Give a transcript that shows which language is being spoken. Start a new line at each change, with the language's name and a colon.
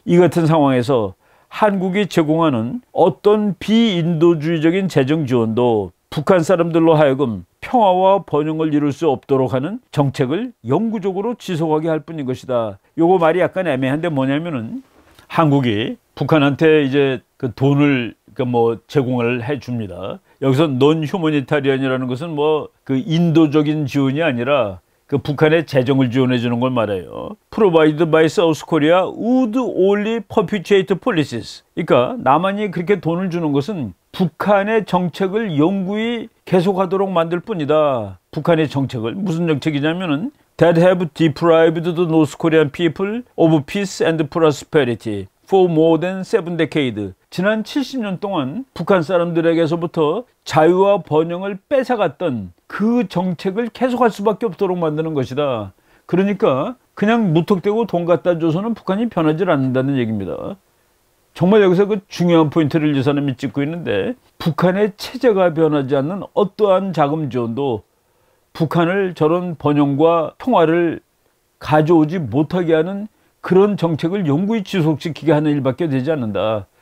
Korean: 이 같은 상황에서 한국이 제공하는 어떤 비인도주의적인 재정 지원도 북한 사람들로 하여금 평화와 번영을 이룰 수 없도록 하는 정책을 영구적으로 지속하게 할 뿐인 것이다. 요거 말이 약간 애매한데 뭐냐면은 한국이 북한한테 이제 그 돈을 뭐 제공을 해 줍니다. 여기서 논 휴머니타리언이라는 것은 뭐 그 인도적인 지원이 아니라 그 북한의 재정을 지원해 주는 걸 말해요.
English: Provided by South Korea would only perpetuate policies.
Korean: 그러니까 남한이 그렇게 돈을 주는 것은 북한의 정책을 영구히 계속하도록 만들 뿐이다. 북한의 정책을 무슨 정책이냐면은
English: that have deprived the North Korean people of peace and prosperity for more than 7 decades.
Korean: 지난 70년 동안 북한 사람들에게서부터 자유와 번영을 뺏어갔던 그 정책을 계속할 수밖에 없도록 만드는 것이다. 그러니까 그냥 무턱대고 돈 갖다 줘서는 북한이 변하지 않는다는 얘기입니다. 정말 여기서 그 중요한 포인트를 이 사람이 짚고 있는데 북한의 체제가 변하지 않는 어떠한 자금 지원도 북한을 저런 번영과 평화를 가져오지 못하게 하는 그런 정책을 영구히 지속시키게 하는 일밖에 되지 않는다.